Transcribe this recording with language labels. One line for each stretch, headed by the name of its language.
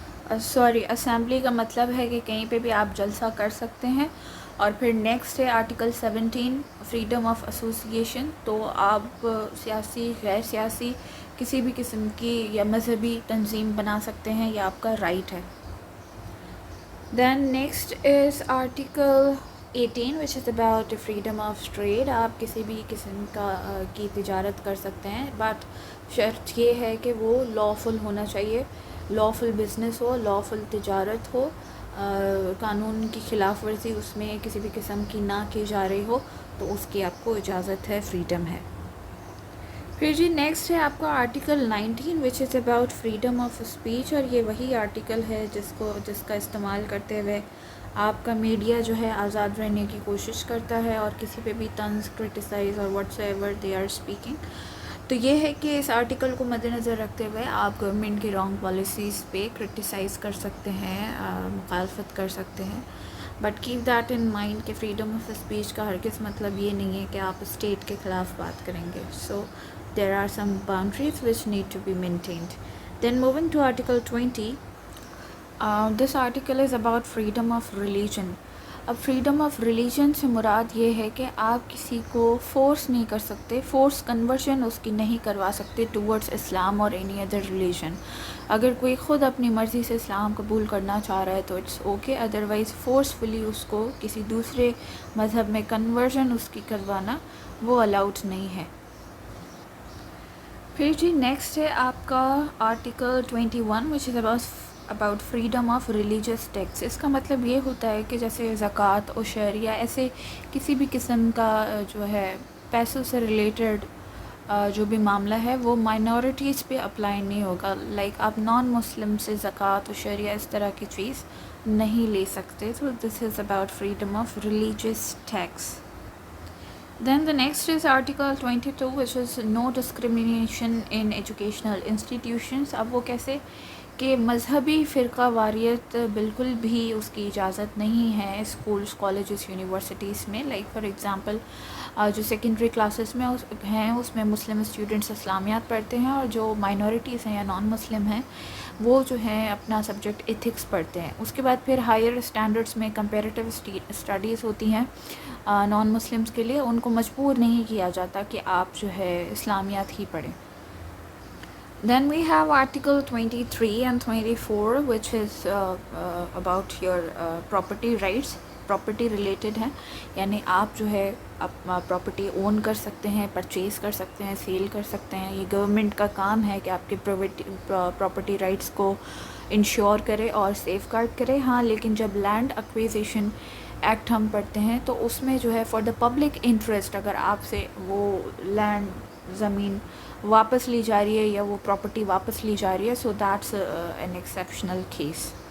Urdu: Assembly کا مطلب ہے کہ کہیں پہ بھی آپ جلسہ کر سکتے ہیں. اور پھر نیکسٹ ہے آرٹیکل 17 فریڈم آف ایسوسیشن. تو آپ سیاسی، غیر سیاسی کسی بھی قسم کی یا مذہبی تنظیم بنا سکتے ہیں، یہ آپ کا رائٹ ہے.
English: Then next is article 18 which is about freedom of trade.
Urdu: آپ کسی بھی قسم کی تجارت کر سکتے ہیں، بٹ شرط یہ ہے کہ وہ لافل ہونا چاہیے، لافل بزنس ہو، لافل تجارت ہو، قانون کی خلاف ورزی اس میں کسی بھی قسم کی نہ کی جا رہی ہو، تو اس کی آپ کو اجازت ہے، فریڈم ہے. پھر جی نیکسٹ ہے آپ کا article 19 which is about freedom of speech. اور یہ وہی آرٹیکل ہے جس کا استعمال کرتے ہوئے آپ کا میڈیا جو ہے آزاد رہنے کی کوشش کرتا ہے اور کسی پہ بھی طنز، کرٹیسائز اور what's ever they are speaking. تو یہ ہے کہ اس آرٹیکل کو مد نظر رکھتے ہوئے آپ گورنمنٹ کی رانگ پالیسیز پہ کرٹیسائز کر سکتے ہیں، مخالفت کر سکتے ہیں. But keep that in mind کہ فریڈم آف اسپیچ کا ہرگز مطلب یہ نہیں ہے کہ آپ اسٹیٹ کے خلاف بات کریں گے.
English: So there are some boundaries which need to be maintained. Then moving to article 20. This article is about freedom of religion.
Urdu: اب فریڈم آف ریلیجن سے مراد یہ ہے کہ آپ کسی کو فورس نہیں کر سکتے، فورس کنورژن اس کی نہیں کروا سکتے ٹورڈز اسلام اور اینی ادر ریلیجن. اگر کوئی خود اپنی مرضی سے اسلام قبول کرنا چاہ رہا ہے تو اٹس اوکے، ادروائز فورسفلی اس کو کسی دوسرے مذہب میں کنورژن اس کی کروانا وہ الاؤڈ نہیں ہے. پھر جی نیکسٹ ہے آپ کا article 21 which is about freedom of religious tax. اس کا مطلب یہ ہوتا ہے کہ جیسے زکوٰۃ عشر یا ایسے کسی بھی قسم کا جو ہے پیسوں سے ریلیٹڈ جو بھی معاملہ ہے وہ مائنورٹیز پہ اپلائی نہیں ہوگا. لائک آپ نان مسلم سے زکوٰۃ عشر یا اس طرح کی چیز نہیں لے سکتے.
English: تو this is about freedom of religious tax. Then the next is Article 22 which is no discrimination in educational institutions.
Urdu: اب وہ کیسے کہ مذہبی فرقہ واریت بالکل بھی اس کی اجازت نہیں ہے اسکولس، کالجز، یونیورسٹیز میں. لائک فار ایگزامپل جو سیکنڈری کلاسز میں ہیں اس میں مسلم اسٹوڈنٹس اسلامیات پڑھتے ہیں، اور جو مائنورٹیز ہیں یا نان مسلم ہیں وہ جو ہیں اپنا سبجیکٹ ایتھکس پڑھتے ہیں. اس کے بعد پھر ہائر اسٹینڈرڈس میں کمپیریٹیو اسٹڈیز ہوتی ہیں نان مسلمس کے لیے. ان کو مجبور نہیں کیا جاتا کہ آپ جو ہے اسلامیات ہی پڑھیں.
English: Then we have Article 23 and 24 which is about your property rights.
Urdu: Property related ہیں، یعنی آپ جو ہے پراپرٹی اون کر سکتے ہیں، پرچیز کر سکتے ہیں، سیل کر سکتے ہیں. یہ گورنمنٹ کا کام ہے کہ آپ کے پراپرٹی رائٹس کو انشور کرے اور سیف گارڈ کرے. ہاں لیکن جب لینڈ ایکویزیشن ایکٹ ہم پڑھتے ہیں تو اس میں جو ہے فار دا پبلک انٹرسٹ اگر آپ سے وہ لینڈ زمین واپس لی جا رہی ہے یا وہ پراپرٹی واپس لی جا رہی ہے so that's an exceptional case.